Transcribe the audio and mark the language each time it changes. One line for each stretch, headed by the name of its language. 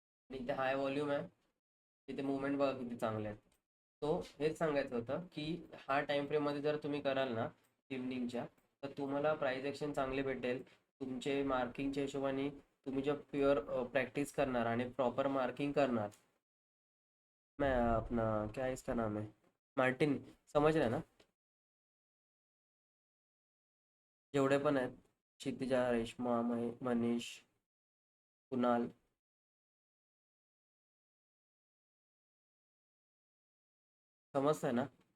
Marathi: आणि इथे हाय व्हॉल्यूम आहे, तिथे मुवमेंट बघा किती चांगले आहेत. तो हेच सांगायचं होतं की हा टाइम फ्रेम मध्ये जर तुम्ही कराल ना इव्हनिंगच्या, तर तुम्हाला प्राइस एक्शन चांगले भेटेल. तुमचे मार्किंगच्या हिशोबाने तुम्ही जर प्युअर प्रैक्टिस करणार आणि प्रॉपर मार्किंग करणार.
Hindi: मैं अपना क्या इसका नाम है, मार्टिन, समझ रहे हैं ना?
Marathi: जेवढे पण आहेत, क्षितिजा, रेश्मा, मनीष, कुणाल, समजतंय ना?